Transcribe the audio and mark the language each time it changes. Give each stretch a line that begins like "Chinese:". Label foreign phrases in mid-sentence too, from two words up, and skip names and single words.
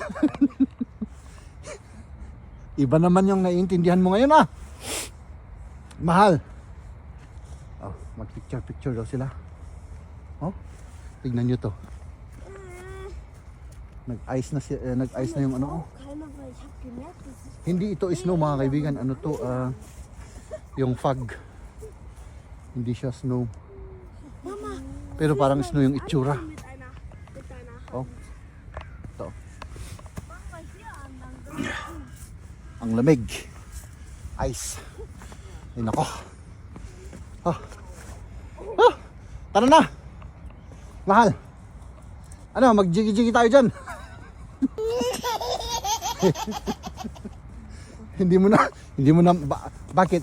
Filipino: Iba naman yung naiintindihan mo ngayon ah. Mahal. Oh, mag-picture daw sila. Oh, tignan nyo to. Nag-ice na yung ano. Oh.
German: Keiner, weil ich habe gemerkt, dass ich
Filipino: Hindi ito snow mga kaibigan. Ano to? Yung fog. Hindi siya snow. Pero parang snow yung itsura.
German: mit einer
Filipino: Oh. Ito.
German: Mach mal hier an, dann
Filipino: Ang lamig. Ice. Ay nako. Tara na. Mahal. Ano, mag-jiggy-jiggy tayo dyan. Hindi mo na, bakit?